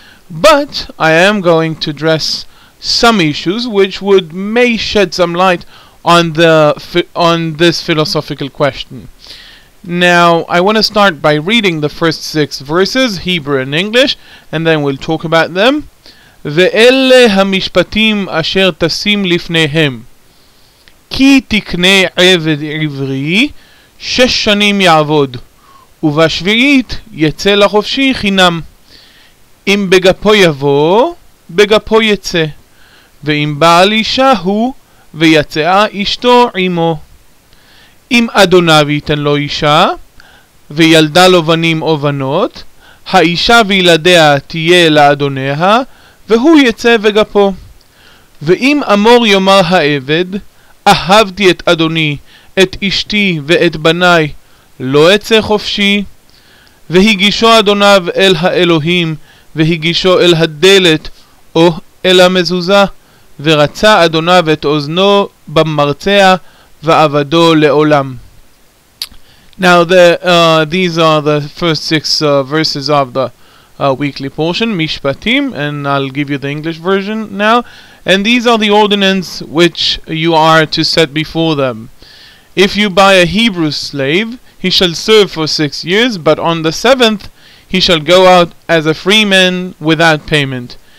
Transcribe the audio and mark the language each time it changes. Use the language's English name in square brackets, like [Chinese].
[English] But I am going to address some issues which may shed some light on this philosophical question. Now, I want to start by reading the first 6 verses, Hebrew and English, and then we'll talk about them. [Hebrew] ואלה המשפטים אשר תשים לפניהם, כי תקנה עבד עברי 6 שנים יעבוד, ובשביעית יצא לחופשי חינם. אם בגפו יבוא, בגפו יצא, ואם בעל אישה הוא, ויצאה אשתו עמו. אם אדוניו ייתן לו אישה, וילדה לו בנים או בנות, האישה וילדיה תהיה לאדוניה, והוא יצא בגפו. ואם אמור יאמר העבד, אהבתי את אדוני, את אשתי ואת בניי, לא אצא חופשי. והגישו אדוניו אל האלוהים, והגישו אל הדלת או אל המזוזה, ורצה אדוניו את אוזנו במרצע, ועבדו לעולם. [English] Now these are the first 6 verses of the weekly portion, Mishpatim, and I'll give you the English version now. And these are the ordinances which you are to set before them. If you buy a Hebrew slave, he shall serve for 6 years, but on the 7th he shall go out as a free man without payment.